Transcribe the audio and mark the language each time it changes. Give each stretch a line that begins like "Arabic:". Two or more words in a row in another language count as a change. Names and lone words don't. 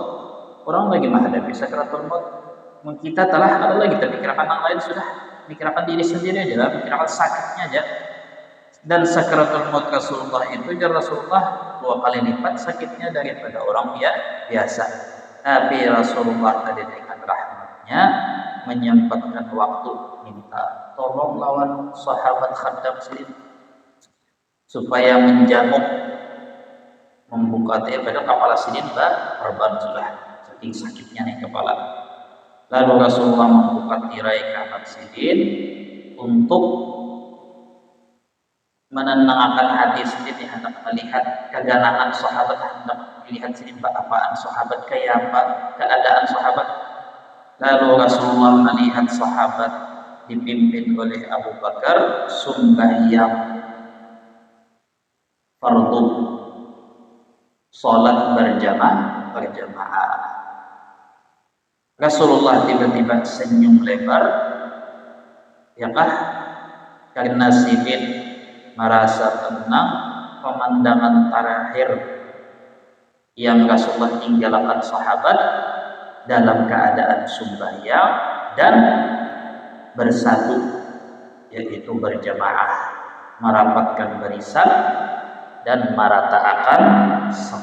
Banjar: Orang lagi menghadapi sakratul maut, kita telah ada lagi terpikirkan yang lain, sudah pikirkan diri sendiri aja lah, pikirkan sakitnya aja. Dan sakratul maut Rasulullah itu Rasulullah 2 kali lipat sakitnya daripada orang biasa. Tapi Rasulullah tadi dengan rahmatnya menyempatkan waktu minta tolong lawan sahabat khaddam sendiri supaya menjamuk, membuka dia pada kepala sidin korban sudah saking sakitnya nih kepala. Lalu Rasulullah membuka tirai kanan sidin untuk menenangkan hati sidin, hendak melihat keganangan sahabat, hendak melihat sidin apaan sahabat, kayak apa keadaan sahabat. Lalu Rasulullah melihat sahabat dipimpin oleh Abu Bakar sembahyang fardu, salat berjamaah. Rasulullah tiba-tiba senyum lebar, ya kah? Karena sidin merasa tenang pemandangan terakhir yang Rasulullah tinggalkan sahabat dalam keadaan sembahyang dan bersatu, yaitu berjamaah, merapatkan barisan dan meratakan saf.